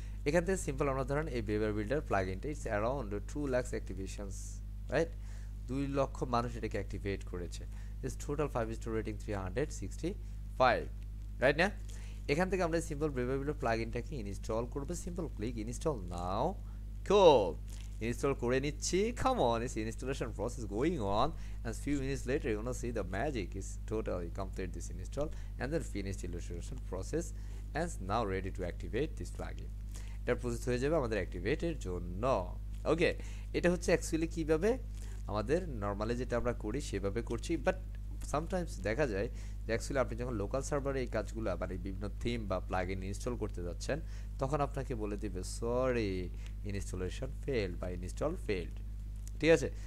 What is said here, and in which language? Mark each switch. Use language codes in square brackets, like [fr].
[bn] এখান থেকে সিম্পল আমরা ধরেন এই braver builder প্লাগইনটা [en] it's around 2 lakh activations, [bn] right? 2 লক্ষ মানুষ এটাকে অ্যাক্টিভেট করেছে। [en] it's total 5 star rating 365, [bn] right না? এখান থেকে আমরা সিম্পল ব্রেভার বিল্ডার প্লাগইনটাকে ইনস্টল করব। সিম্পল ক্লিক ইনস্টল নাও। কুল। Install করে নিচ্ছি। [en] Come on, it's installation process going on, and few minutes later you're gonna see the magic is totally complete this install and then finished installation process and now ready to activate this plugin. [bn] এটা process হয়ে যাবে আমাদের অ্যাক্টিভেটের জন্য। ওকে, এটা হচ্ছে actually কিভাবে আমাদের normally যেটা আমরা করি সেভাবে করছি, বাট সামটাইমস দেখা যায় যে অ্যাকচুয়ালি আপনি যখন লোকাল সার্ভারে এই কাজগুলো মানে বিভিন্ন থিম বা প্লাগইন ইনস্টল করতে যাচ্ছেন তখন আপনাকে বলে দিবে [en] sorry installation failed [bn] বা ইনস্টল ফেলড, ঠিক আছে।